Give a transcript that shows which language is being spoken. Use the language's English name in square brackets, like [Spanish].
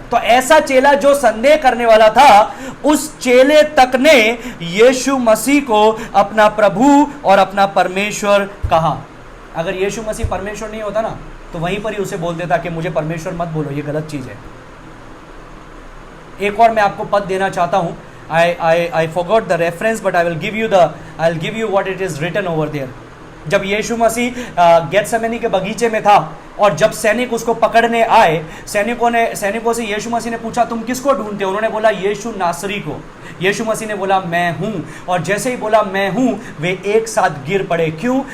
[Hindi] तो ऐसा चेला जो संदेह करने वाला था, उस चेले तक ने यीशु मसीह को अपना प्रभु और अपना परमेश्वर कहा। अगर यीशु मसीह परमेश्वर नहीं होता ना, तो वहीं पर ही उसे बोल देता कि मुझे परमेश्वर मत बोलो, ये गलत चीज है। एक और मैं आपको पद देना चाहता हूं। [English] I forgot the reference, but I'll give you what it is written over there। [Hindi] जब यीशु मसीह गेत्सेमनी के बगीचे में था और जब सैनिक उसको पकड़ने आए, सैनिकों से यीशु मसीह ने पूछा, तुम किसको ढूंढते हो? उन्होंने बोला, यीशु नासरी को। यीशु मसीह ने बोला, मैं हूं। और जैसे ही बोला मैं हूं, वे एक साथ गिर पड़े। क्यों?